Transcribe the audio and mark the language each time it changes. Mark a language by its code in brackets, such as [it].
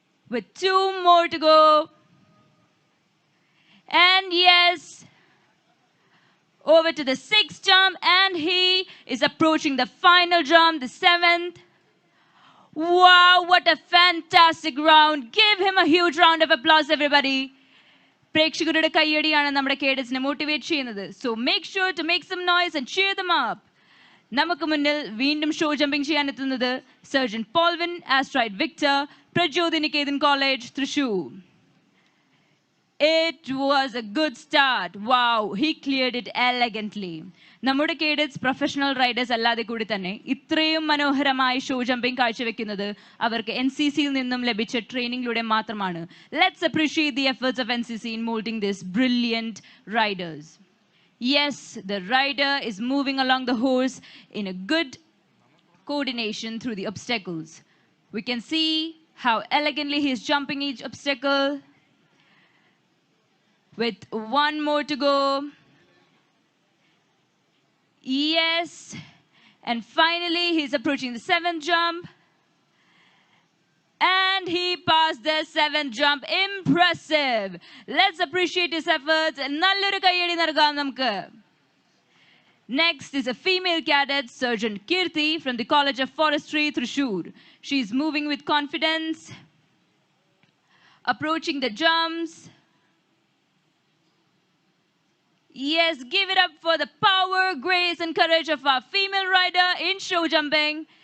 [en] With 2 more to go. And yes, over to the 6th jump, and he is approaching the final jump, the 7th. Wow, what a fantastic round. Give him a huge round of applause, everybody. [ml] പ്രേക്ഷകരുടെ കയ്യടിയാണ് നമ്മുടെ കേഡറ്റ്സിനെ motivate ചെയ്യുന്നത്. [en] So make sure to make some noise and cheer them up. [ml] നമുക്ക് മുന്നിൽ വീണ്ടും show jumping ചെയ്യാൻ എത്തുന്നത് surgeon Polvin ആസ്ട്രൈഡ് Victor, പ്രചോദിനികേതൻ college, Thrissur. [en] It was a good start. Wow, he cleared it elegantly. [ml] നമ്മുടെ cadets professional Riders അല്ലാതെ കൂടി തന്നെ ഇത്രയും മനോഹരമായ ഷോ ജമ്പിംഗ് കാഴ്ചവെക്കുന്നത് അവർക്ക് NCCയിൽ നിന്നും ലഭിച്ച ട്രെയിനിങ്ങിലൂടെ മാത്രമാണ്. [en] Let's appreciate the efforts of NCC in molding these brilliant riders. Yes, the rider is moving along the horse in a good coordination through the obstacles. We can see how elegantly he is jumping each obstacle. With 1 more to go. Yes. And finally, he's approaching the 7th jump. And he passed the 7th jump. Impressive. Let's appreciate his efforts. [ml] Nalloru kayyadi നൽകാം നമുക്ക്. [en] Next is a female cadet, Sergeant Kirti from the College of Forestry, Thrissur. She's moving with confidence, approaching the jumps. Yes, give it up for the power, grace, and courage of our female rider in show jumping.